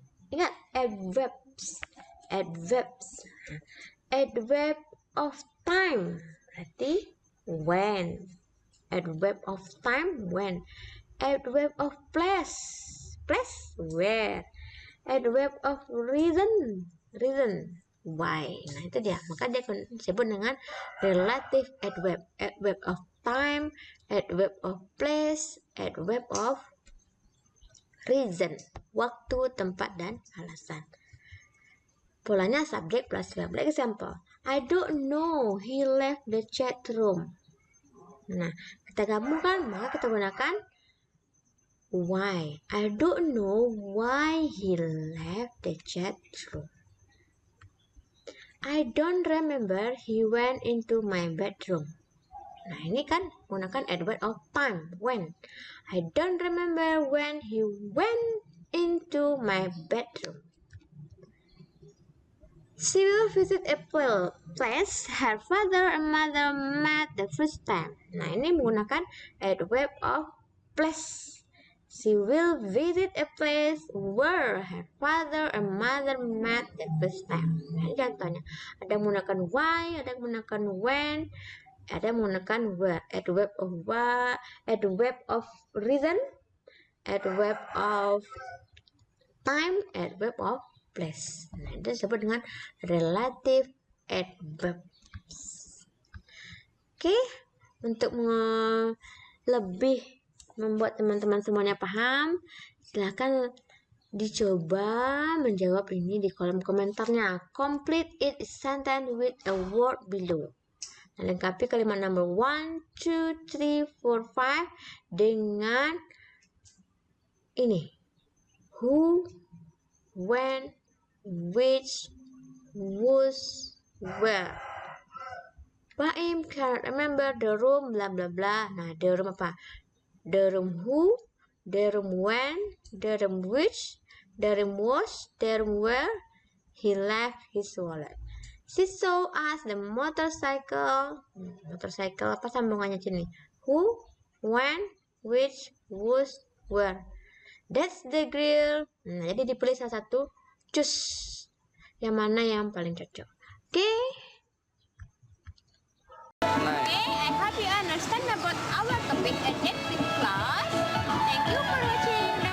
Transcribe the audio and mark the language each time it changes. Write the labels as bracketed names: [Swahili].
[English] Ingat adverbs. Adverbs. Adverb of time berarti when. Adverb of time when. Adverb of place. Place where. Adverb of reason. Reason. [Indonesian] why. Nah, itu dia. Maka dia disebut dengan relative adverb. [English] Adverb of time, adverb of place, adverb of reason. [Indonesian] Waktu, tempat, dan alasan. Polanya subject plus verb. [English] Like example, I don't know he left the chat room. [Indonesian] Nah, kita gabungkan, maka kita gunakan why. [English] I don't know why he left the chat room. I don't remember he went into my bedroom. [Indonesian] Nah, ini kan menggunakan adverb of time, when. [English] I don't remember when he went into my bedroom. She will visit a place her father and mother met the first time. [Indonesian] Nah, ini menggunakan adverb of place. [English] She will visit a place where her father and mother met the first time. [Indonesian] Nah, ini contohnya. Ada menggunakan why, ada menggunakan when, ada menggunakan where. [English] Adverb of why, adverb of reason, adverb of time, adverb of place. [Indonesian] Nah, itu disebut dengan relative adverb. Oke, untuk lebih membuat teman-teman semuanya paham, silahkan dicoba menjawab ini di kolom komentarnya. [English] Complete each sentence with a word below. [Indonesian] Nah, lengkapi kalimat number 1, 2, 3, 4, 5 dengan ini. [English] Who, when, which, whose, where. Baim cannot remember the room, bla bla bla. Nah, the room apa? The room who, the room when, the room which, the room was, the room where he left his wallet. She saw us the motorcycle. Motorcycle [Indonesian] apa sambungannya sini? [English] Who, when, which, whose, where. That's the grill. [Indonesian] Nah, jadi dipilih salah satu, choose yang mana yang paling cocok. Oke. [English] Okay, I hope you understand about our topic and class. Thank you for watching.